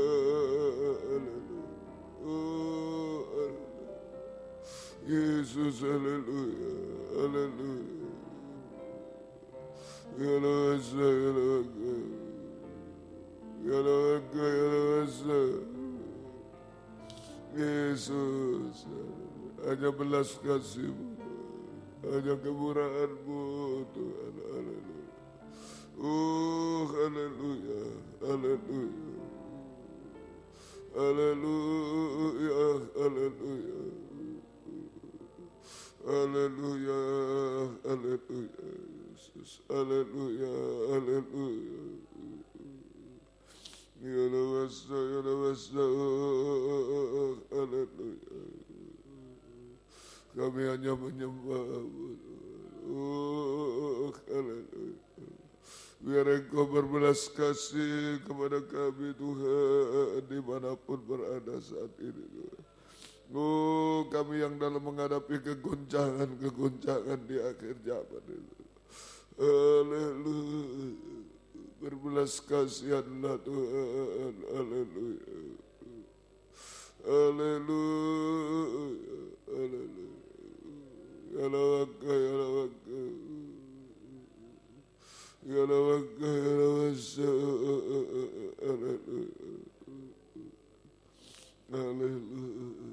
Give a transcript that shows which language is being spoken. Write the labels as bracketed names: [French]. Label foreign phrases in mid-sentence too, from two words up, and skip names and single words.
[Indonesian] Haleluya. Oh, haleluya. Yesus, haleluya. Haleluya. Yalawasa, yalawaka. Yalawaka, yalawasa. Yesus, hanya belas kasih-Mu, hanya kemurahan-Mu, Tuhan. Haleluya. Oh, haleluya, haleluya. Haleluya, haleluya. Haleluya, haleluya. Yesus, haleluya, haleluya. Yalawasa, yalawasa. Haleluya. Kami hanya menyembah-Mu. Oh, haleluya. Biar Engkau berbelas kasih kepada kami Tuhan dimanapun berada saat ini Tuhan. Oh kami yang dalam menghadapi kegoncangan di akhir zaman itu. Haleluya. Berbelas kasihanlah Tuhan. Haleluya. Haleluya. Haleluya. Yalawaka, yalawaka. Yalawaka, yalawasa. Haleluya. Haleluya.